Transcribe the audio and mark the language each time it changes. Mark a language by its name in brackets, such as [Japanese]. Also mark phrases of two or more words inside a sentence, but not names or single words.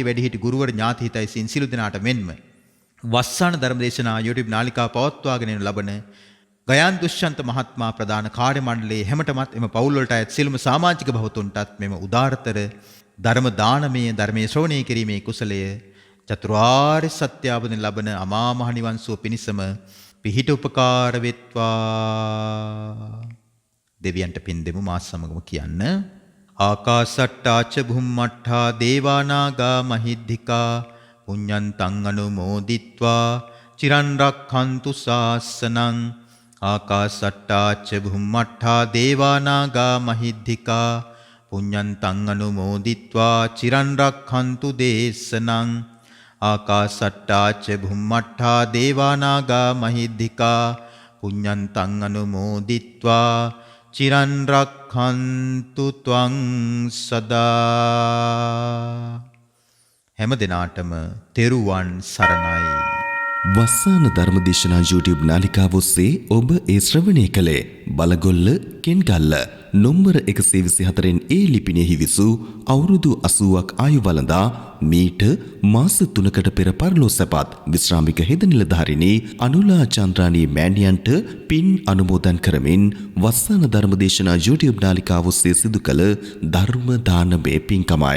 [Sinhala] වැඩිහිටි ගුරුවර ඥාති හිතයිසීන් සියලු දෙනාට මෙන්ම වස්සාන ධර්මදේශනා YouTube නාලිකාව පවත්වාගෙන යනු ලබන ගයාන් දුෂ්‍යන්ත මහත්මයා ප්‍රධාන කාර්ය මණ්ඩලයේ හැමතෙමත් එම පවුල් වලට අයත් සියලුම සමාජික භවතුන්ටත් මෙම උදාාරතර ධර්ම දානමය ධර්මයේ ශ්‍රවණය කිරීමේ කුසලය චතුරාර්ය සත්‍ය අවබෝධයෙන් ලබන අමා මහ නිවන් සුව පිණිසම පිහිට උපකාර වෙත්වා. දෙවියන්ට පින් දෙමු මාස් සමගම කියන්න. [Pali] ආකාසට්ටාච භුම්මට්ඨා දේවානාගා මහිද්దికා පුඤ්ඤන්තං අනුමෝදිත්වා චිරන් රක්ඛන්තු ශාසනං. ආකාසට්ටාච භුම්මට්ඨා දේවානාගා මහිද්దికා පුඤ්ඤන්තං අනුමෝදිත්වා චිරන් රක්ඛන්තු දේශනං. ආකාසට්ටාච භුම්මට්ඨා දේවානාගා මහිද්దికා පුඤ්ඤන්තං අනුමෝදිත්වා චිරන් රක්ඛන්තු ත්වං සදා. [Sinhala] හැම දිනාටම තෙරුවන් සරණයි. වස්සාන ධර්මදේශනා YouTube නාලිකාව ඔස්සේ ඔබ ඒ ශ්‍රවණය කළේ බලගොල්ල කෙන්ගල්ල නොම්බර 124න් ඒ ලිපිනයෙහි විසූ අවුරුදු 80ක් ආයු වළඳා මීට මාස 3කට පෙර පරලෝ සැපත් විශ්‍රාමික හෙද නිලධාරිනී අනුලා චන්ද්‍රානී මෑණියන්ට පින් අනුමෝදන් කරමින් වස්සාන ධර්මදේශනා YouTube නාලිකාව ඔස්සේ සිදු කළ ධර්ම දානමය පින්කමයි.